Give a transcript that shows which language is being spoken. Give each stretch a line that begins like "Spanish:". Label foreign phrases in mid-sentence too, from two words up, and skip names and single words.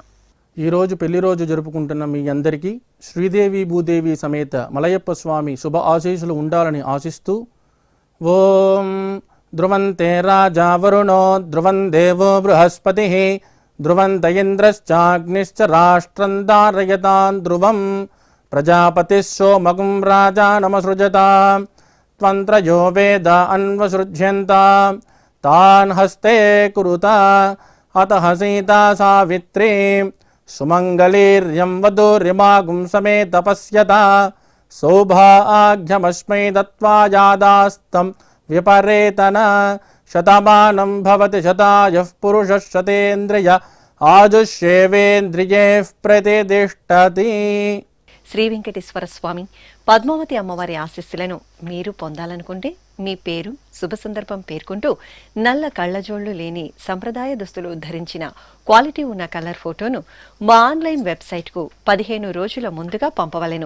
Telugu: ఈరోజు పెళ్లి రోజు జరుపుకుంటున్న మీ అందరికీ శ్రీదేవి భూదేవి సమేత మలయప్ప స్వామి శుభ ఆశీస్సులు ఉండాలని ఆశిస్తూ
Sanskrit: ఓం ధ్రువంతే రాజా వరుణో ధ్రువం దేవో బృహస్పతి ధ్రువంత ఇంద్రశ్చాగ్నిశ్చ రాష్ట్రం ధారయతాన్ ధ్రువం ప్రజాపతిः సోమగుం రాజానమసృజతాం त्वन्त्रयो वेद अन्वसृज्यन्त तान् हस्ते कुरुता अतः सीता सावित्री सुमङ्गलीर्यं वधूर्यमागुं समेत पश्यता सौभाग्यमस्मै दत्त्वा यादास्तं विपरेतन शतमानं भवति शतायुः पुरुषः शतेन्द्रिय ఆజుష్యేవేంద్రియే ప్రతిష్టతి.
Telugu: శ్రీ వెంకటేశ్వర స్వామి పద్మావతి అమ్మవారి ఆశీస్సులను మీరు పొందాలనుకుంటే మీ పేరు శుభ సందర్భం పేర్కొంటూ నల్ల కళ్ళజోళ్లు లేని సంప్రదాయ దుస్తులు ధరించిన క్వాలిటీ ఉన్న
English: colour photoను
Telugu: మా
English: online websiteకు
Telugu: 15 రోజుల ముందుగా పంపవలెను.